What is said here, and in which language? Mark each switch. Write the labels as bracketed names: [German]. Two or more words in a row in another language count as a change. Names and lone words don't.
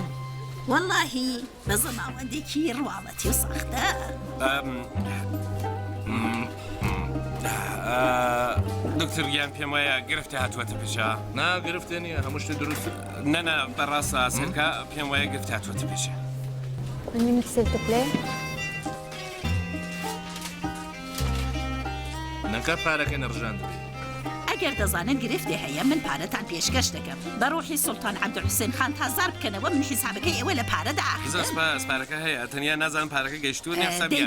[Central Kurdish] وەڵاهی بە زەماوەندێکی ڕواڵەتی و سەختە دکتۆر گیان پێم وایە گرفتی هاتووەتە پێشە نا گرفتێ نییە هەموو شتێ دروست نەنا بەڕاستە سەرکە پێم وایە گرفتی هاتووەتە پێشە [French] Un minute, s'il te plaît. [Central Kurdish] نەکە پارەکەی نەڕژان دەبێت ئەگەر دەزانن گرفتی هەیە من پارەتان پێشکەش دەکەم بە ڕۆحی سوڵتان عەبدولحوسێن خان تازار بکەنەوە من حیسابەکەی ئێوە لە پارەدا زۆر سپاس پارەکە هەیە تەنیا نازانم پارەکە گەیشتووە نێ حسابیان